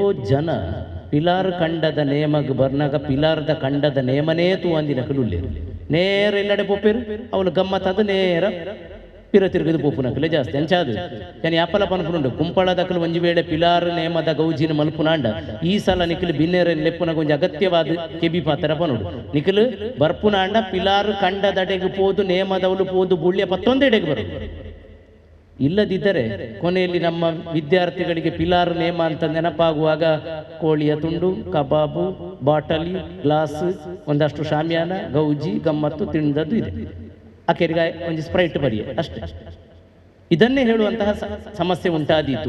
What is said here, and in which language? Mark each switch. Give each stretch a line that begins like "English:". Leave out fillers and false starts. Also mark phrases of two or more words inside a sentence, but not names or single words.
Tulu: ಜನ ಪಿಲಾರ್ ಕಂಡದ ನೇಮಗ ಬರ್ನಾಗ ಪಿಲಾರದ ಕಂಡದ ನೇಮನೇ ತೂ ಅಂದಿನ ಕಲುಲ್ಲೇರು ನೇರ ಎಲ್ಲಡೆ ಪೋಪೇರು ಅವಳು ಗಮ್ಮತ್ತದು ನೇರ ಪಿರ ತಿರುಗಿದು ಪೋಪುನಕಲೆ ಜಾಸ್ತಿ ಅಂಚಾದು ಯಾನಿ ಅಪ್ಪಲ ಪನ್ಪುನುಂಡು ಕುಂಪಳದಕಲು ಒಂಜಿ ವೇಳೆ ಪಿಲಾರ್ ನೇಮದ ಗೌಜಿನ ಮಲ್ಪುನಾಂಡ ಈ ಸಲ ನಿಖಿಲು ಬಿನ್ನೇರ ಲೆಪ್ಪುನ ಕೊಂಚ ಅಗತ್ಯವಾದ ಕೆಬಿ ಪಾತ್ರ ಪನುಡು ನಿಖಿಲು ಬರ್ಪುನಾಂಡ ಪಿಲಾರ್ ಕಂಡದಡೆಗೆ ಪೋದು ನೇಮದವಳು ಪೋದು ಬುಳ್ಳಿಯ ಪತ್ತೊಂದೆಡೆಗೆ ಬರು.
Kannada: ಇಲ್ಲದಿದ್ದರೆ ಕೊನೆಯಲ್ಲಿ ನಮ್ಮ ವಿದ್ಯಾರ್ಥಿಗಳಿಗೆ ಪಿಲಾರ್ ನೇಮ ಅಂತ ನೆನಪಾಗುವಾಗ ಕೋಳಿಯ ತುಂಡು, ಕಬಾಬು, ಬಾಟಲಿ, ಗ್ಲಾಸ್, ಒಂದಷ್ಟು ಶಾಮಿಯಾನ, ಗೌಜಿ, ಗಮ್ಮತ್ತು ತಿಂದದ್ದು ಇದೆ. ಆಕೆರಿಗೆ ಒಂದು ಸ್ಪ್ರೈಟ್ ಬರಿಯ ಅಷ್ಟೇ. ಇದನ್ನೇ ಹೇಳುವಂತಹ ಸಮಸ್ಯೆ ಉಂಟಾದೀತು.